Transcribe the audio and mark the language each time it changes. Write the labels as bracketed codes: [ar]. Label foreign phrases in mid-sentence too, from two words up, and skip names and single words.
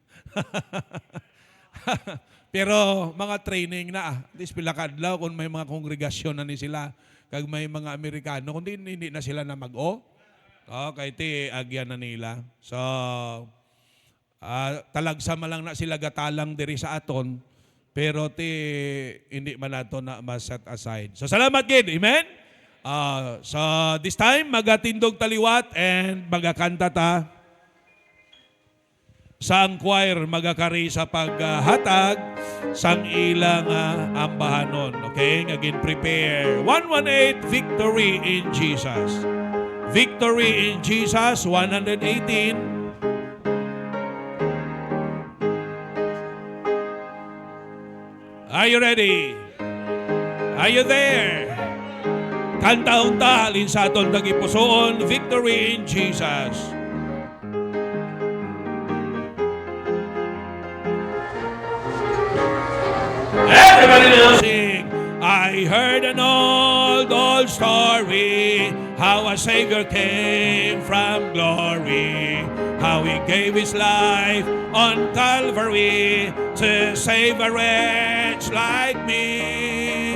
[hil] Pero mga training na, at least pila kadlaw kung may mga kongregasyon na ni sila, kag may mga Amerikano, kundi hindi na sila na mag-o. Kay agyan na nila. So, talagsama lang na sila gatalang diri sa aton, pero hindi man nato na ma-set aside. So, salamat gid. [en] Amen? So, this time, [hil] magatindog taliwat and magakanta ta. Sang choir magakari sa paghatag sang ilang ambahanon. [en] Okay? Again, prepare. 118, Victory in Jesus. Victory in Jesus, 118. Are you ready? Are you there? [hil] Kanta-unta, halin sa aton tagipusoon, [en] Victory in Jesus. Everybody now sing. I heard an old story, how a Savior came from glory, how He gave His life on Calvary to save a wretch like me.